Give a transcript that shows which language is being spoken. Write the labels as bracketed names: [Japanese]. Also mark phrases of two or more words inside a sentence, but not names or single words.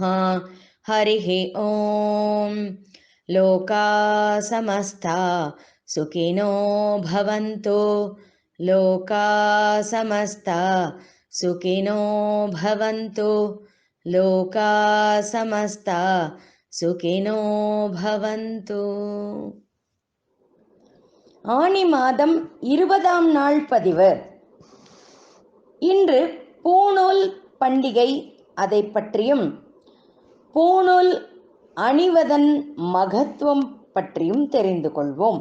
[Sanskrit] हरिः ॐ लोकाः समस्ता सुखिनो भवन्तु लोकाः समस्ता सुखिनो भवन्तु लोकाः समस्ता सुखिनो भवन्तु। [Tamil] ஆனி மாதம் 20ஆம் நாள் பதிவு. இன்று பூணூல் பண்டிகை, அதை பற்றியும் பூணூல் அணிவதன் மகத்துவம் பற்றியும் தெரிந்து கொள்வோம்.